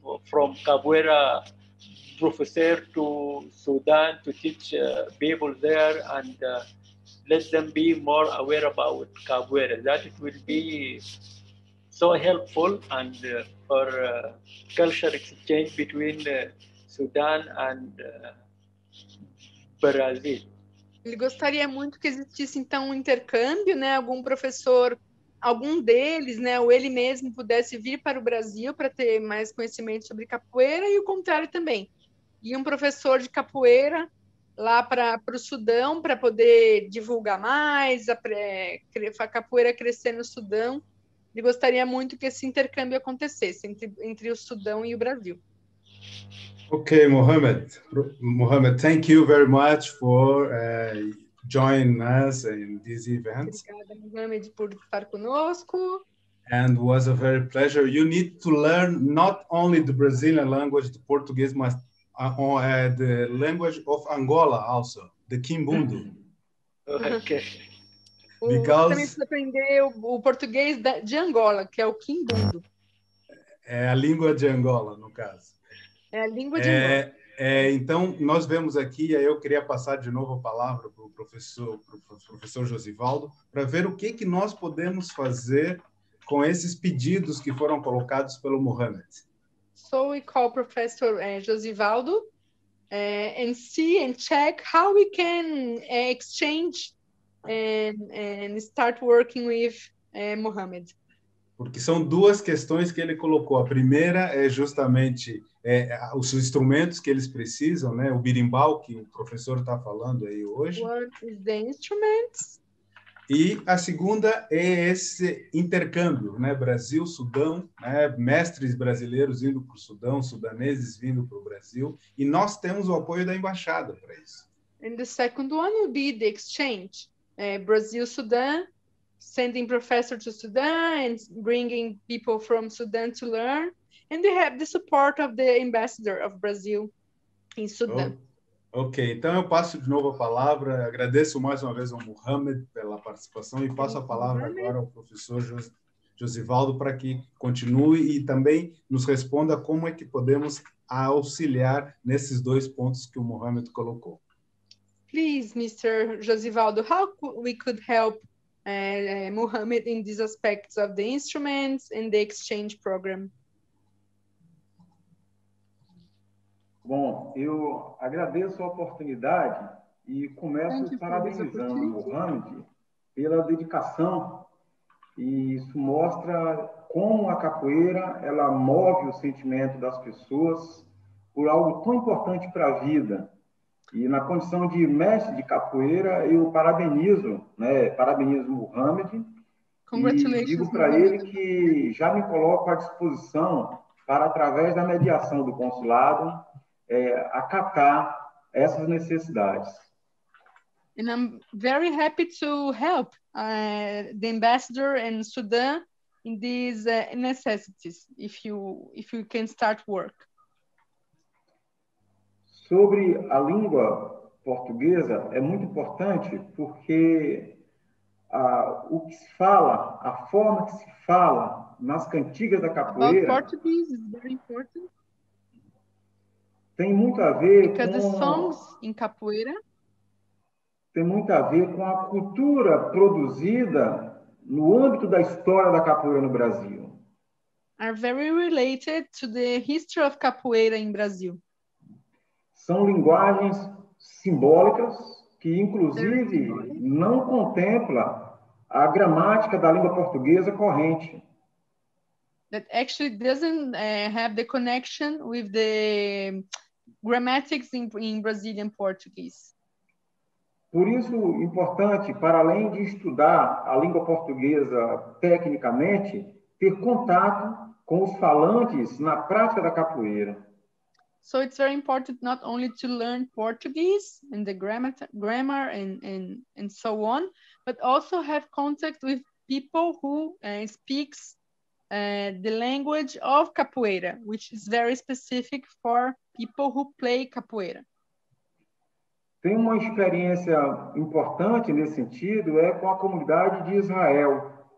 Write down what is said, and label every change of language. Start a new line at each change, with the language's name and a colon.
English: from capoeira professor to Sudan to teach people there and let them be more aware about capoeira. That it will be so helpful and for culture exchange between Sudan and Brazil.
Portuguese: Ele gostaria muito que existisse então um intercâmbio, né? Algum professor, algum deles, né? Ou ele mesmo pudesse vir para o Brasil para ter mais conhecimento sobre capoeira e o contrário também. E um professor de capoeira lá para o Sudão para poder divulgar mais, a capoeira crescer no Sudão. Ele gostaria muito que esse intercâmbio acontecesse entre o Sudão e o Brasil.
English: Okay, Mohamed, thank you very much for joining us in this event.
Portuguese: Obrigada, Mohamed, por estar conosco.
English: And was a very pleasure. You need to learn not only the Brazilian language, the Portuguese, but the language of Angola also, the Kimbundu. Okay.
Portuguese: Você também precisa aprender o português de Angola, que é o Kimbundu. É a língua de Angola, no caso. É a língua de Angola. Então, nós vemos aqui, aí eu queria passar de novo a palavra para o professor Josivaldo, para ver o que nós podemos fazer com esses pedidos que foram colocados pelo Mohamed.
English: So we call Professor Josivaldo and see and check how we can exchange and start working with Mohamed.
Portuguese: Porque são duas questões que ele colocou. A primeira é justamente os instrumentos que eles precisam, né? O berimbau, que o professor está falando aí hoje.
English: What is the instruments?
Portuguese: E a segunda é esse intercâmbio, né? Brasil-Sudão, né? Mestres brasileiros indo para o Sudão, sudaneses vindo para o Brasil, e nós temos o apoio da embaixada para isso.
English: And the second one will be the exchange. Brazil-Sudan, sending professor to Sudan and bringing people from Sudan to learn. And we have the support of the ambassador of Brazil in Sudan.
Portuguese: Ok, então eu passo de novo a palavra, agradeço mais uma vez ao Mohamed pela participação e passo a palavra agora ao professor Josivaldo para que continue e também nos responda como é que podemos auxiliar nesses dois pontos que o Mohamed colocou.
English: Please, Mr. Josivaldo, how we could help Mohamed in these aspects of the instruments and the exchange program?
Portuguese: Bom, eu agradeço a oportunidade e começo parabenizando o Mohamed pela dedicação, e isso mostra como a capoeira ela move o sentimento das pessoas por algo tão importante para a vida. E na condição de mestre de capoeira, eu parabenizo o Mohamed e digo para ele que já me coloco à disposição para, através da mediação do consulado, acatar essas necessidades.
English: And I'm very happy to help the ambassador in Sudan in these necessities, if you can start work.
Portuguese: Sobre a língua portuguesa, é muito importante porque o que se fala, a forma que se fala nas cantigas da capoeira...
English: About Portuguese is very important.
Portuguese: Tem muito a ver
English: Because the songs in capoeira
Portuguese: tem muito a ver com a cultura produzida no âmbito da história da capoeira no Brasil.
English: Are very related to the history of capoeira in Brazil.
Portuguese: São linguagens simbólicas que, inclusive, não contempla a gramática da língua portuguesa corrente.
English: That actually doesn't have the connection with the grammatics in Brazilian Portuguese.
Portuguese: Por isso, importante, para além de estudar a língua portuguesa tecnicamente, ter contato com os falantes na prática da capoeira.
English: So it's very important not only to learn Portuguese and the grammar and so on, but also have contact with people who speaks the language of capoeira, which is very specific for people who play capoeira.
Portuguese: Tem uma experiência importante nesse sentido com a comunidade de Israel.